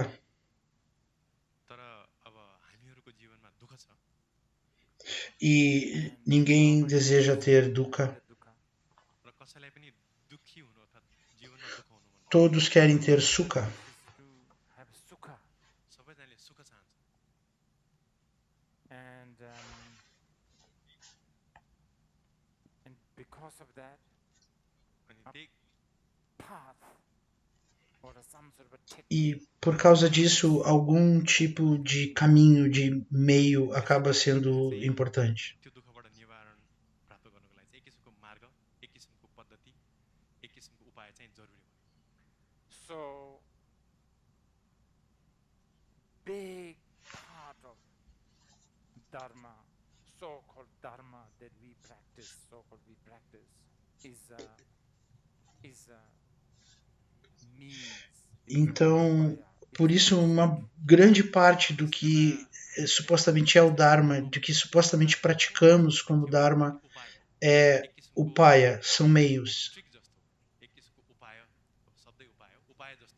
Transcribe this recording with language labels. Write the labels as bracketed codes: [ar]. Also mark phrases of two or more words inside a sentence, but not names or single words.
[ne] तर अब हामीहरूको जीवनमा दुःख छ [pt] e ninguém deseja ter dukkha, [ne] र कसैलाई पनि दुःखी हुनु अर्थात् जीवनमा दुःख हुनु मन [pt] todos querem ter sukha. [ne] सबैजनाले सुख चाहन्छ [en] And because of that, [ne] अनि त्यही [en] path or some sort of a technique [pt] E por causa disso, algum tipo de caminho, de meio, acaba sendo importante. [ne] त्यो दुःखबाट निवारण प्राप्त गर्नको लागि चाहिँ एक किसिमको मार्ग एक किसिमको पद्धति एक किसिमको उपाय चाहिँ जरुरी हो [en] So, big part of Dharma, so-called Dharma that we practice, is a means. [pt] Então, por isso, uma grande parte do que supostamente é o Dharma, do que supostamente praticamos como Dharma, é upaya, são meios. [ne] ट्रिक जस्तो एक किसिमको उपाय शब्दै उपाय हो उपाय जस्तो